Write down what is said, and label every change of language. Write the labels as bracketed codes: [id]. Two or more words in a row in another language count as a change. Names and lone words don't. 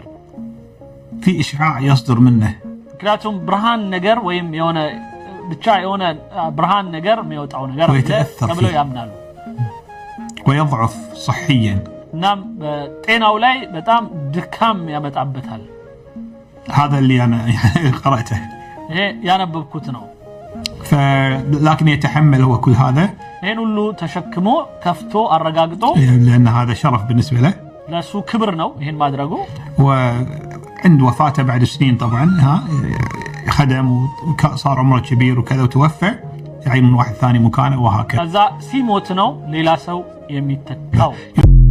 [ar] في إشعاع يصدر منه. [am] ምክንያቱም ብርሃን ነገር ወይም የሆነ ብቻ የሆነ ብርሃን ነገር የሚወጣው ነገር ተብለው ያምናሉ። [ar] ويضعف صحيا. [am] እናም በጤናው ላይ በጣም ድካም ያመጣበታል። [ar] هذا اللي أنا قرأته. [am] ይሄ ያነበብኩት ነው። [ar] لكن يتحمل هو كل هذا. [am] ይሄን ሁሉ ተሸክሞ ከፍቶ አረጋግጦ [ar] لأن هذا شرف بالنسبة له. [am] ለሱ ክብር ነው ይሄን ማድረጉ። [ar] وعند وفاته بعد سنين طبعا خدم وصار عمره كبير وكذا وتوفى يعين واحد ثاني مكانه وهكذا. [am] ከዛ ሲሞት ነው ሌላ ሰው የሚተካው።